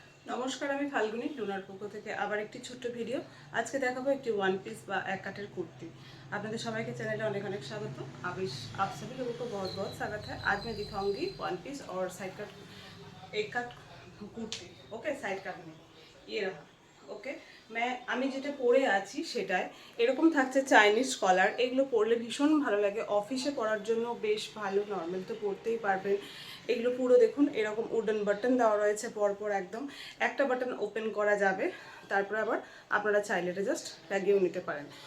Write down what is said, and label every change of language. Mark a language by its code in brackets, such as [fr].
[bn] নমস্কার, আমি ফাল্গুনি লুনার পক্ষ থেকে আবার একটি ছোট্ট ভিডিও। আজকে দেখাবো একটি ওয়ান পিস বা এক কাটের কুর্তি। আপনাদের सबाई चैनल अनेक अनेक स्वागत। [hi] आप सभी लोगों को बहुत बहुत स्वागत है। आज मैं दिखाऊंगी वन पीस और साइड कट एक cut kurti. Okay, side cut में ये रहा। [bn] ওকে, আমি যেটা পরে আছি সেটাই এরকম থাকছে চাইনিজ কলার। এগুলো পরলে ভীষণ ভালো লাগে, অফিসে পরার জন্য বেশ ভালো, নর্মাল তো পরতেই পারবেন। এগুলো পুরো দেখুন এরকম উডেন বাটন দেওয়া রয়েছে পরপর, একদম একটা বাটন ওপেন করা যাবে, তারপর আবার আপনারা চাইলে এটা জাস্ট লাগিয়েও নিতে পারেন।